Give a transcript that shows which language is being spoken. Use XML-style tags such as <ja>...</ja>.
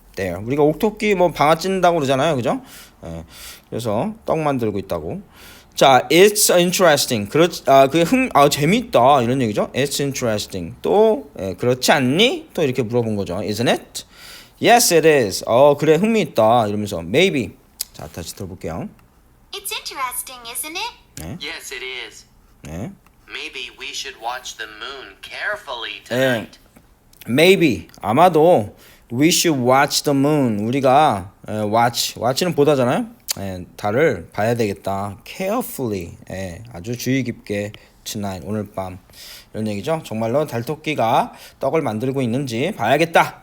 <ko>네, 우리가 옥토끼 뭐 방아 찐다고 그러잖아요, 그죠? 그래서 떡 만들고 있다고.</ko> <en>자, it's interesting.</en> <ko>그게 재밌다 이런 얘기죠.</ko> <en>It's interesting.</en> <ko>또 그렇지 않니? 또 이렇게 물어본 거죠.</ko> <en>Isn't it? Yes, it is.</en> <ko>그래 흥미있다 이러면서 maybe. 자, 다시 들어볼게요.</ko> <en>It's interesting, isn't it? Yes, it is.</en> <ko>네.</ko> <en>Maybe we should watch the moon carefully tonight. Maybe</en> <ko>아마도</ko> <en>we should watch the moon.</en> <ko>우리가 watch는 보다잖아요. 달을 봐야 되겠다. Carefully. 아주 주의 깊게 tonight. 오늘 밤. 이런 얘기죠. 정말로 달토끼가 떡을 만들고 있는지 봐야겠다.</ko>